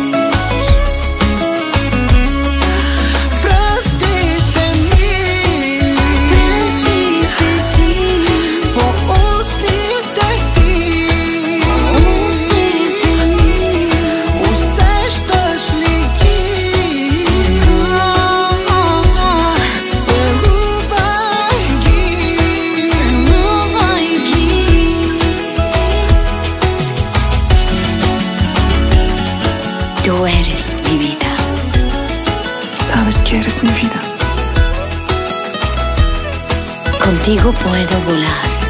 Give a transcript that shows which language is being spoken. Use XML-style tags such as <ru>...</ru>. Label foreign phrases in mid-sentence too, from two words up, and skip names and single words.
<bg>Пръстите ми по устните ти, усещаш ли ги? Целувай ги.</bg> <es>Tú eres mi vida. Sabes que eres mi vida. Contigo puedo volar.</es>